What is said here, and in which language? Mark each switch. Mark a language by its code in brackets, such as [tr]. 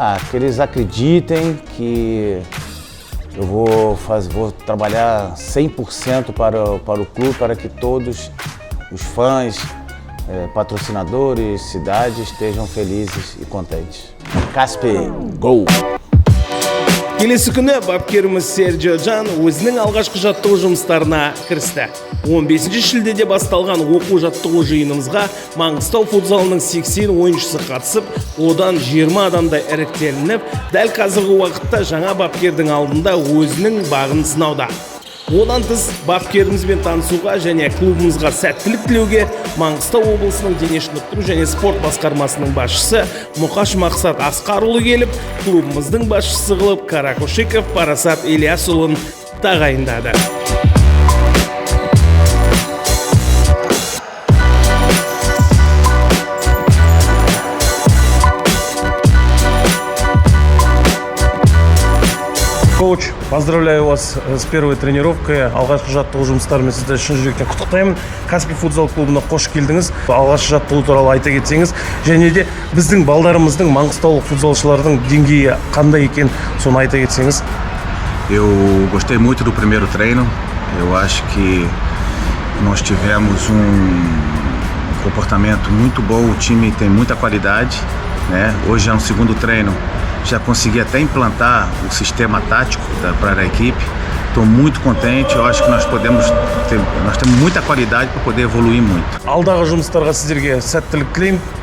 [pt] Que eles acreditem que eu vou trabalhar 100% para o clube, para que todos os fãs, patrocinadores, cidades estejam felizes e contentes. КаспийღО. [kk] Келесі күні бапкеріміз Серхио өзінің алғашқы жаттығу жұмыстарына кірісті. 15 шілдеде басталған оқу жаттығу жиынымызға Маңғыстау футзалының 80 ойыншысы қатысып, одан 20 адамдай іріктелініп, дәл қазіргі уақытта жаңа бапкердің алдында өзінің бағын сынауда. Одан тыс бапкерімізбен танысуға және клубымызға сәттілік тілеуге Маңғыстау облысының дене шынықтыру және спорт басқармасының басшысы Мұқаш Мақсат Асқарұлы келіп, клубымыздың басшысы қылып Каракушиков Парасат Ильясұлын тағайындады. [ru] Коуч, поздравляю вас с первой тренировкой. [kk] Алғашқы жаттығу жұмыстарымен сізді шын жүректен құттықтаймын. Каспий футзал клубына қош келдіңіз. Алғашқы жаттығу туралы айта кетсеңіз, және де біздің балдарымыздың, маңғыстаулық футзалшылардың деңгейі қандай екен, соны айта кетсеңіз. [pt] Eu gostei muito do primeiro treino. Eu acho que nós tivemos comportamento muito bom. O time tem muita qualidade, né? Hoje é um segundo treino. Já consegui até implantar o sistema tático para a equipe. Estou muito contente. Eu acho que nós temos muita qualidade para poder evoluir muito. [kk] Алдағы жұмыстарға сіздерге сәттілік тілеймін.